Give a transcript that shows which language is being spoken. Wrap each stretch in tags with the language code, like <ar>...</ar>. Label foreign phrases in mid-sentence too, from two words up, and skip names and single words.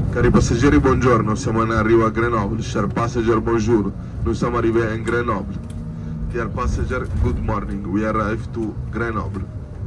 <it>Cari passeggeri, buongiorno, siamo in arrivo a Grenoble.</it> <fr>Chers passengers, bonjour, nous sommes arrivés en Grenoble.</fr> <en>Dear passenger, good morning, we arrived to Grenoble.</en>